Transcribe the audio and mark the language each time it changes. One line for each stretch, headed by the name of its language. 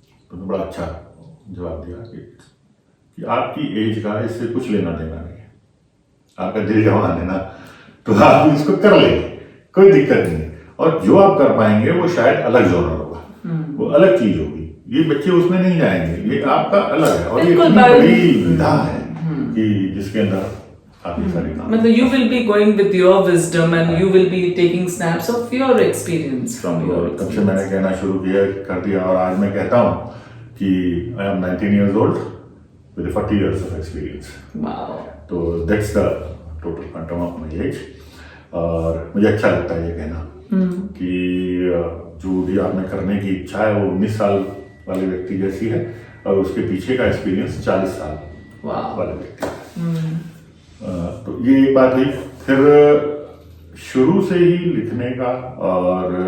Hindi: तो बड़ा अच्छा जवाब दिया कि आपकी एज का इससे कुछ लेना देना नहीं है, आपका दिल जवान है ना, तो आप इसको कर लेंगे, कोई दिक्कत नहीं। और जो आप कर पाएंगे वो शायद अलग जॉनर होगा, वो अलग चीज होगी, ये बच्चे उसमें नहीं जाएंगे, ये आपका अलग है। और ये इतनी बड़ी विधा है कि जिसके अंदर काफी सारी
English: मतलब you will be going with your wisdom and you will be taking snaps of your experience from your
Hindi: तब से मैंने कहना शुरू किया, कर दिया, और आज मैं कहता हूँ कि
English: I am 19 years old with 40 years of experience. Wow. तो that's the total quantum of my age.
Hindi: और मुझे अच्छा लगता है ये कहना कि जो भी आपने करने की इच्छा है वो 19 साल वाले व्यक्ति जैसी है, और उसके पीछे का एक्सपीरियंस 40 साल वाले व्यक्ति है। तो ये एक बात हुई। फिर शुरू से ही लिखने का और